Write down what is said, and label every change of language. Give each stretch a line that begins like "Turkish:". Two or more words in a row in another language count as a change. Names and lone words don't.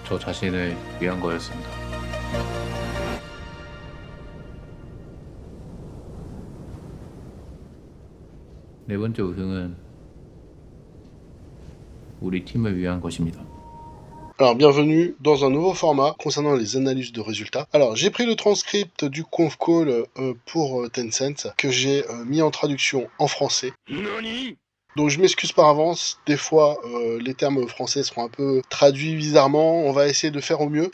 Korean: 저 자신을 위한 거였습니다. 네 번째 우승은 우리 팀을 위한 것입니다.
French: Alors, bienvenue dans un nouveau format concernant les analyses de résultats. Alors, j'ai pris le transcript du
English: conf call
French: pour Tencent que j'ai mis en traduction en français. Donc je m'excuse par avance, des fois les termes français seront un peu traduits bizarrement, on va essayer de faire au mieux.